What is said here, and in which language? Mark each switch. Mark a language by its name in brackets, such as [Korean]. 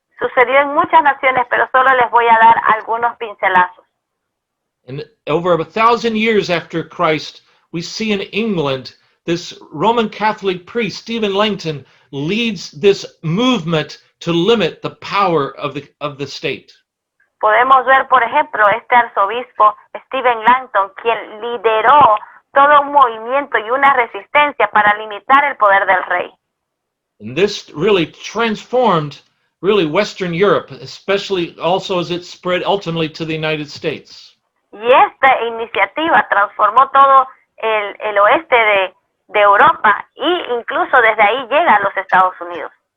[Spanish] Sucedió en muchas naciones, pero solo les voy a dar algunos pincelazos. [English] And over 1,000 years after Christ, we see in England this Roman Catholic priest, Stephen Langton, leads this movement to limit the power of the state. [Spanish] Podemos ver, por ejemplo, este arzobispo Stephen Langton, quien lideró todo un movimiento y una resistencia para limitar el poder del rey. [English] And this really transformed Western Europe, especially also as it spread ultimately to the United States. [Spanish] Y esta iniciativa transformó todo el oeste de Europa e incluso desde ahí llega a los Estados Unidos.